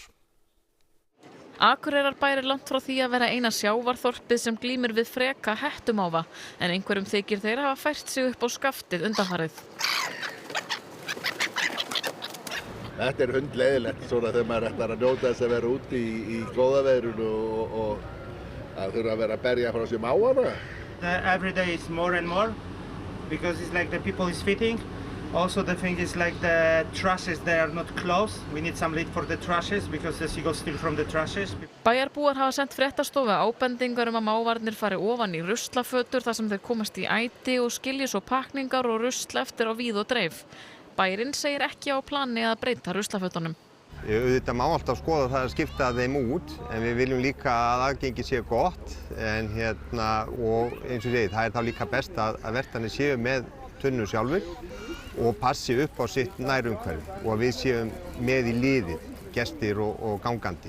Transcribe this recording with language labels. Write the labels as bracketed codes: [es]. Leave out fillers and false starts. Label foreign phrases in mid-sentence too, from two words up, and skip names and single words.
[is] Akureyrarbær er langt frá því að vera eina sjávarþorpið sem glímir við freka hettumáva en einhverjum þykir þeir hafa fært sig upp á skaftið undanfarið. Þetta er hundleiðilegt svona þegar maður ætlar að njóta þess að vera úti í góðaveðrinu og að þurfa að vera að berja frá sér mávana. [en] Every day is more and more because it's like the people is fitting. Also the thing is like the trashes, they are not closed. We need some lid for the trashes because the seagulls steal from the trashes. [is] Bæjarbúar hafa sent fréttastofu ábendingar að mávarnir fari ofan í ruslafötur þar sem þeir komast í æti og skilji svo pakningar og rusl eftir á víð og dreif. Bærinn segir ekki á plani að breyta ruslafötunum. Auðvitað má alltaf skoða það að skipta þeim út en við viljum líka að aðgengi sé gott en og eins og segið, það er þá líka best að vertanir séu með tunnu sjálfur og passi upp á sitt nærumhverfi og að við séum með í liðið, gestir og gangandi.